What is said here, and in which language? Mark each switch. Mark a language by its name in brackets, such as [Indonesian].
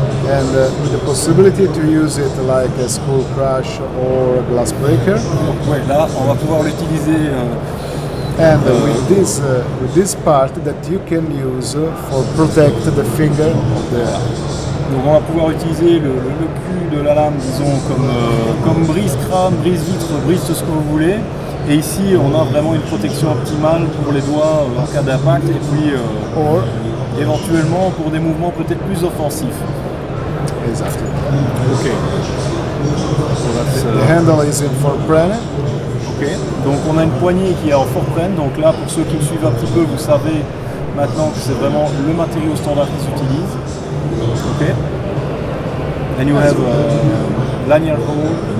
[English] And with the possibility to use it like a skull crush or a glass breaker. [French] Donc ouais, là on va pouvoir l'utiliser. [English] And with this part that you can use for protect the finger of the. [French] Donc on va pouvoir utiliser le cul de la lame, disons, comme brise-crâne, brise-vitre, brise tout ce que vous voulez. Et ici, on a vraiment une protection optimale pour les doigts en cas d'impact et puis éventuellement pour des mouvements peut-être plus offensifs. [English] Exactly. Ok. The handle is in forepren. Ok. [French] Donc on a une poignée qui est en forepren. Donc là, pour ceux qui me suivent un petit peu, vous savez maintenant que c'est vraiment le matériau standard qui s'utilise. [English] Ok. And you have lanyard hole.